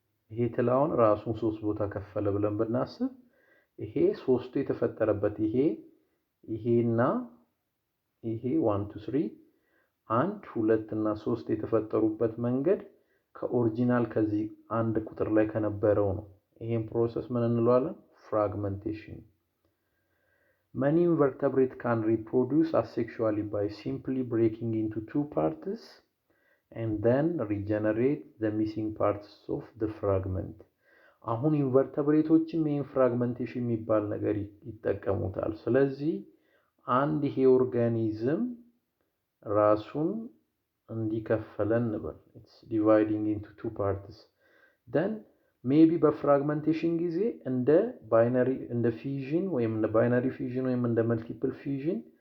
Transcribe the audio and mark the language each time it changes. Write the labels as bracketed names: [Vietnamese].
[Amharic] ይሄ ትል አሁን ራሱን ሶስት ቦታ ከፈለ ብለን ብናስብ ይሄ ሶስቱ የተፈጠረበት ይሄና ይሄ 1 2 3 1 2 እና 3 የተፈጠሩበት መንገድ ከኦሪጂናል ከዚህ አንድ ቁጥር ላይ ከነበረው ነው። ይሄን ፕሮሰስ ምን እንለዋለን? [English] ፍራግመንቴሽን። Many invertebrates can reproduce asexually by simply breaking into two parts and then regenerate the missing parts of the fragment. [Amharic] አሁን ኢንቨርተብሬቶችም ይሄን ፍራግመንቴሽን የሚባል ነገር ይጠቀሙታል። ስለዚህ አንድ ይሄ ኦርጋኒዝም ራሱን እንዲከፈለን እንበል [English] it's dividing into two parts, then maybe [Amharic] በፍራግመንቴሽን ጊዜ እንደ ፊዥን ወይም እንደ ባይናሪ ፊዥን ወይም እንደ መልቲፕል ፊዥን